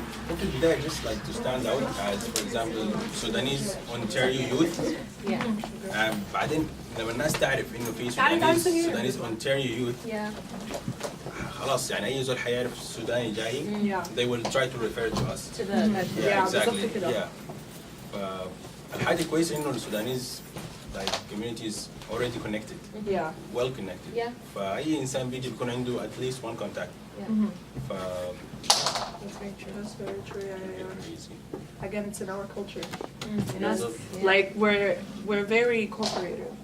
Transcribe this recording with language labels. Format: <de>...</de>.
<ar>ممكن بداية</ar> <en>just like to stand out as for example Sudanese Ontario youth.</en> <ar>بعدين لما الناس تعرف إنه في Sudanese Ontario youth. خلاص يعني أي زول حيعرف السوداني جاي.</ar> <en>They will try to refer to us. To the Yeah, exactly. Yeah.</en> <ar>فالحاجة كويسة إنه السودانيز</ar> <en>like communities already connected. Yeah. Well connected. Yeah.</en> <ar>فأي إنسان بيجي بيكون عنده</ar> <en>at least one contact.</en> <ar>ف</ar> <en>That's very true. That's very true. Yeah. easy. Again, it's in our culture. And also, Like we're very cooperative.</en>